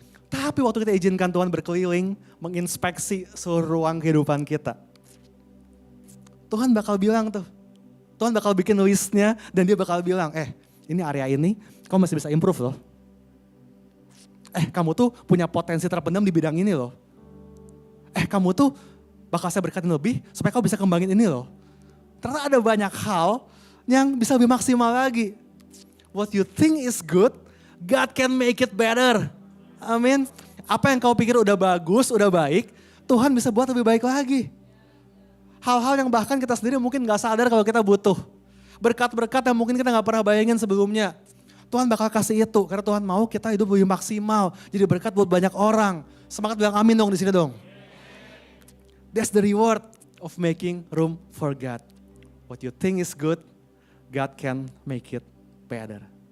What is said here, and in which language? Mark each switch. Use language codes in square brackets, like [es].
[id] Tapi waktu kita izinkan Tuhan berkeliling, menginspeksi seluruh ruang kehidupan kita, Tuhan bakal bilang tuh, Tuhan bakal bikin listnya dan dia bakal bilang, ini area ini kamu masih bisa improve loh. Kamu tuh punya potensi terpendam di bidang ini loh. Kamu tuh bakal saya berkatin lebih supaya kamu bisa kembangin ini loh. Ternyata ada banyak hal yang bisa lebih maksimal lagi. [en] What you think is good, God can make it better. [id] Amin. Apa yang kau pikir udah bagus, udah baik, Tuhan bisa buat lebih baik lagi. Hal-hal yang bahkan kita sendiri mungkin gak sadar kalau kita butuh. Berkat-berkat yang mungkin kita gak pernah bayangin sebelumnya. Tuhan bakal kasih itu karena Tuhan mau kita hidup lebih maksimal. Jadi berkat buat banyak orang. Semangat bilang amin dong di sini dong. [en] That's the reward of making room for God. What you think is good, God can make it better.